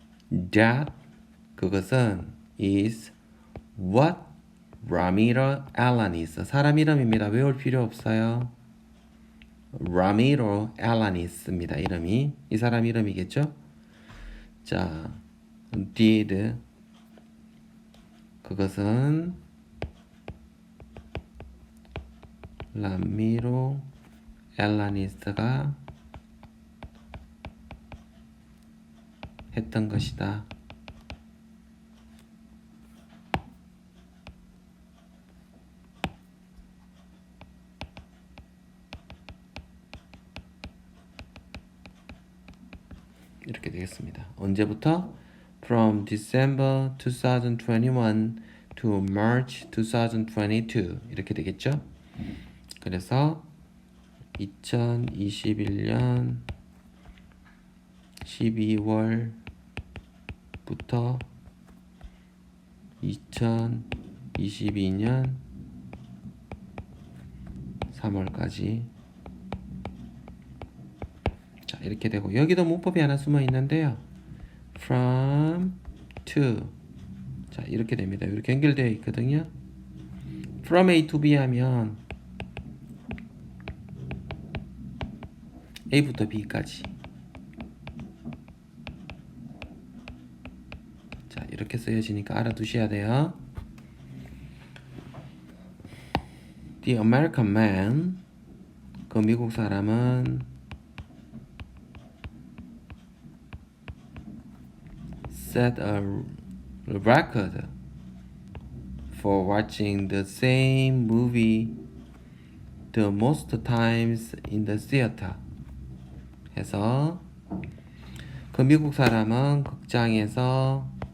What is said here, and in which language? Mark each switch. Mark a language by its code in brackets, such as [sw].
[en] That [ko] 그것은 [en] is what Ramiro Alanis [ko] 사람 이름입니다. 외울 필요 없어요. Ramiro Alanis입니다. 이름이 이 사람 이름이겠죠? 자, did 그것은 라미로 엘라니스가 했던 것이다. 이렇게 되겠습니다. 언제부터? [en] From December 2021 to March 2022 이렇게 되겠죠? [ko] 그래서 2021년 12월부터 2022년 3월까지 자, 이렇게 되고 여기도 문법이 하나 숨어 있는데요. From to 자, 이렇게 됩니다. 이렇게 연결되어 있거든요. From A to B 하면 A부터 B까지 자, 이렇게 쓰여지니까 알아두셔야 돼요. [en] The American man [ko] 그 미국 사람은 [en] set a record for watching the same movie the most times in the theater [ko] 해서 그 미국 사람은 극장에서